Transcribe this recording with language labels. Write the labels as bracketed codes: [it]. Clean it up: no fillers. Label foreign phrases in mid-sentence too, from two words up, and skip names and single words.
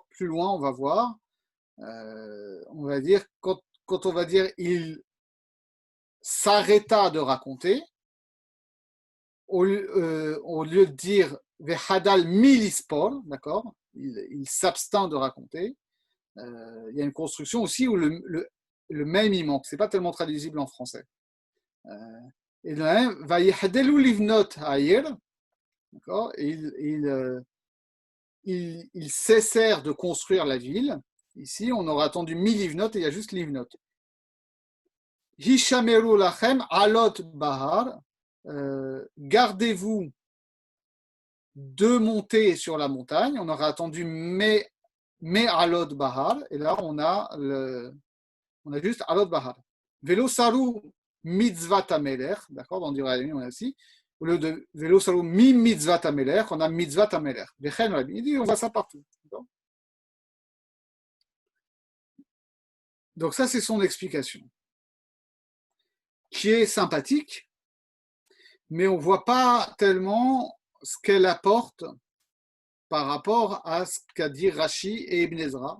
[fr] Plus loin, on va voir, on va dire, quand on va dire il s'arrêta de raconter, au lieu de dire [he] ויחדל מלספר, [fr] d'accord, il s'abstint de raconter. Il y a une construction aussi où le même il manque. C'est pas tellement traduisible en français. Et de même, [he] ויחדלו לבנות העיר, [fr] d'accord, ils cessèrent de construire la ville. Ici, on aura attendu [he] מלבנות [fr] et il y a juste livnot. [he] השמרו לכם עלות בהר. [fr] Gardez-vous de monter sur la montagne. On aura attendu mais [he] עלות בהר, [fr] et là on a juste [he] עלות בהר. ולא סרו מצות המלך, [fr] d'accord, dans Deutéronome on a aussi, au lieu de [he] ולא סרו ממצות המלך, [fr] on a [he] מצות המלך. [fr] Il dit on voit ça partout. D'accord. Donc ça c'est son explication, qui est sympathique, mais on ne voit pas tellement ce qu'elle apporte par rapport à ce qu'a dit Rashi et Ibn Ezra.